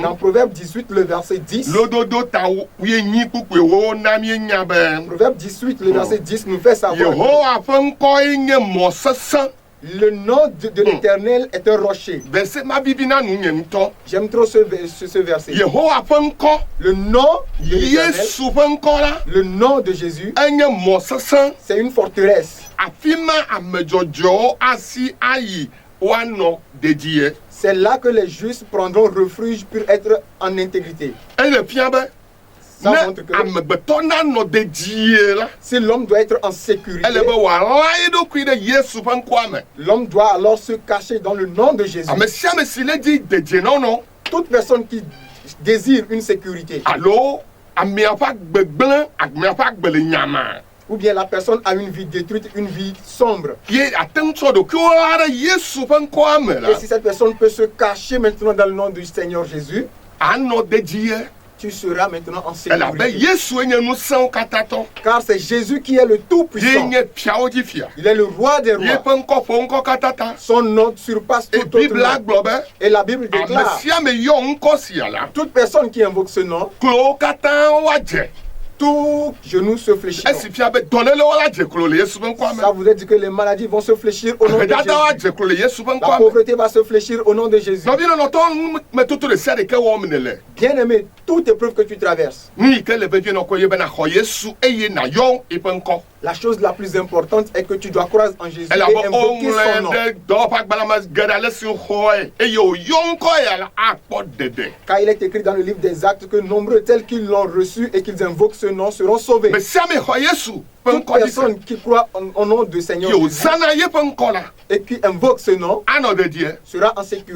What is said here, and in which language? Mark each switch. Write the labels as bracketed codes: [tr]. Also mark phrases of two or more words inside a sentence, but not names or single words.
[fr] Dans Proverbe 18, le verset 10, [ee] Lododo ta 8 kpukpuewo na míenya be. [fr] Proverbe 18, le verset 10 nous fait savoir [ee] Yehowa ƒe ŋkɔe nye mɔ sesẽ. [fr] le nom de l'Éternel est un rocher. [ee] Verset ma bibi na nu nye ŋutɔ. [fr] J'aime trop ce verset. [ee] Yehowa ƒe ŋkɔ. [fr] Le nom de l'Éternel, [ee] Yesu ƒe ŋkɔ la. [fr] le nom de Jésus, [ee] Enye mɔ sesẽ. [fr] c'est une forteresse. [ee] Afi ma ame dzɔdzɔwo asi ayi woanɔ dedie. [fr] C'est là que les justes prendront refuge pour être en intégrité. [ee] Ele fia be. [fr] Ça [ee] Ne [fr] montre que [ee] amegbetɔ nanɔ dedie la. [fr] si l'homme doit être en sécurité, [ee] Ele be wòala eɖokui ɖe Yesu ƒe ŋkɔa me. [fr] l'homme doit alors se cacher dans le nom de Jésus. [ee] Ame sia ame si le di dedienɔnɔ [fr] Toute personne qui désire une sécurité, [ee] alo amea ƒe agbe gblẽ, amea ƒe agbe le nyama. [fr] ou bien la personne a une vie détruite, une vie sombre, [ee] Ye ate ŋu tsɔ ɖokuiwo la ɖe Yesu ƒe ŋkɔa me la. [fr] et si cette personne peut se cacher maintenant dans le nom du Seigneur Jésus, [ee] Anɔ dedie. [fr] tu seras maintenant en [ee] Elabe [fr] sécurité. [ee] Yesue nye ŋusẽwo katã tɔ. [fr] Car c'est Jésus qui est le [ee] Ye [fr] Tout-Puissant. [ee] nye fiawo dzi fia. [fr] Il est le roi des [ee] Ye [fr] rois. [ee] ƒe ŋkɔ ƒo ŋkɔ katã ta. [fr] Son nom surpasse Et tout autre [ee] Bibla [fr] nom. [ee] gblɔ be. [fr] Et la Bible [ee] Ame [fr] déclare, [ee] sia ame yɔ ŋkɔ sia la. [fr] toute personne qui invoque ce nom, [ee] Klowo katã woadze. [fr] tout genou se fléchit. [ee] Esi fia be dɔlélewo la dze klo le Yesu ƒe ŋkɔa me. [fr] Ça voudrait dire que les maladies vont se fléchir au nom de [ee] Ahedadawo [fr] Jésus. [ee] adze klo le Yesu ƒe [fr] La [ee] ŋkɔa me. [fr] pauvreté va se fléchir au nom de Jésus. [ee] Nɔvi nɔnɔtɔ metoto ɖe sia ɖeke wɔm nele. [fr] Bien-aimé, toute épreuve que tu traverses, [ee] Nu yi ke le vevie nɔ kɔ ye be naxɔ Yesu eye nayɔ eƒe ŋkɔ. [fr] La chose la plus importante est que tu dois croire en Jésus et invoquer son nom. Car il est écrit dans le livre des Actes que nombreux tels qu'ils l'ont reçu et qu'ils invoquent ce nom seront sauvés. Toute personne qui croit au nom du Seigneur Jésus et qui invoque ce nom sera en sécurité.